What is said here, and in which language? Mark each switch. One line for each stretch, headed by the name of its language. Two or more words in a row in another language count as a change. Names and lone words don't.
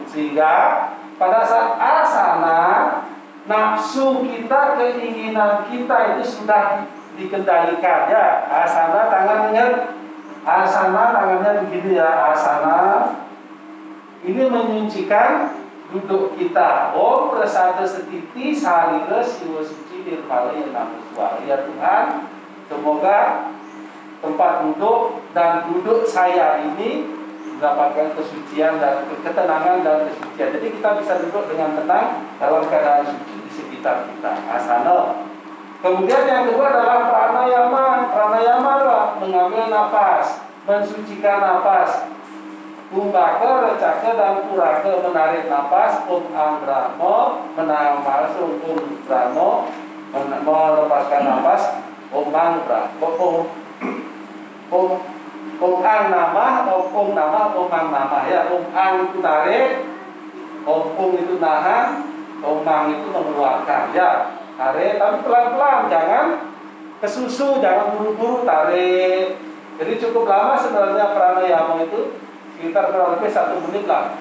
Indonesian: Sehingga pada saat asana, nafsu kita, keinginan kita itu sudah dikendalikan ya. Asana tangan ingat, asana tangannya begini ya. Asana ini menyucikan duduk kita.
Sanskrit: Om prasada setiti salira siwa suci nirmala namuswa.
Indonesian: Ya Tuhan, semoga tempat duduk dan duduk saya ini mendapatkan kesucian dan ketenangan dan kesucian. Jadi kita bisa duduk dengan tenang dalam keadaan suci di sekitar kita. Asana. Kemudian yang kedua adalah pranayama. Pranayama adalah mengambil nafas, mensucikan nafas. Kumbaka, recaka, dan puraka menarik nafas.
Sanskrit: Om Ang Brahmo
Indonesian: menahan nafas.
Sanskrit: Om Brahmo
Indonesian: melepaskan nafas.
Sanskrit: Om Ang Brahmo. Om Ang nama, Om nama, Om Ang nama ya. Om Ang
Indonesian: itu tarik, Om itu nahan,
Sanskrit: Om Ang
Indonesian: itu mengeluarkan ya. Tarik, tapi pelan-pelan, jangan kesusu, jangan buru-buru tarik. Jadi cukup lama sebenarnya pranayama itu, sekitar kurang lebih 1 menit lah.